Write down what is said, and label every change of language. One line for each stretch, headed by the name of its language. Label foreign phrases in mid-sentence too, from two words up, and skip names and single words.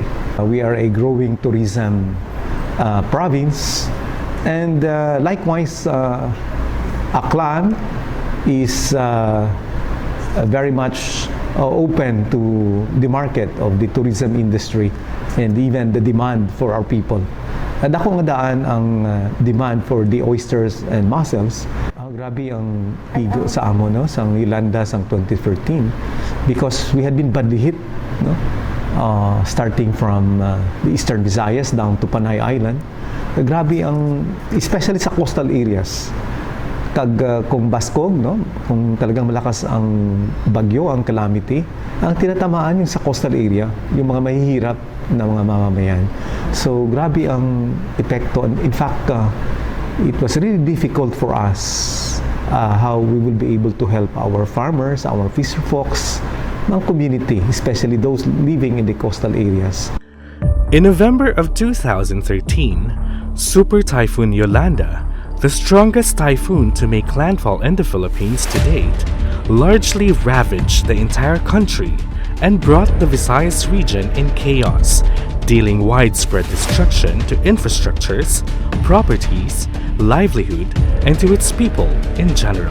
English: We are a growing tourism province, and likewise Aklan is very much open to the market of the tourism industry and even the demand for our people.
Hiligaynon: Dako nga daan ang
English: demand for the oysters and mussels.
Hiligaynon: Grabe ang pigo sa amo, no, sa Ilanda sang 2013,
English: because we had been badly hit, no? Starting from the Eastern Visayas down to Panay Island.
Hiligaynon: Grabe ang, especially sa
English: coastal areas.
Hiligaynon: Kung baskog, no,
Filipino: kung talagang malakas ang bagyo, ang calamity, ang tinatamaan yung sa
English: coastal area,
Filipino: yung mga mahihirap na mga mamamayan.
Hiligaynon: So grabe ang epekto.
English: In fact, it was really difficult for us how we will be able to help our farmers, our fisher folks, ng community, especially those living in the coastal areas. In November of 2013, Super Typhoon Yolanda, the strongest typhoon to make landfall in the Philippines to date, largely ravaged the entire country and brought the Visayas region in chaos, dealing widespread destruction to infrastructures, properties, livelihood, and to its people in general.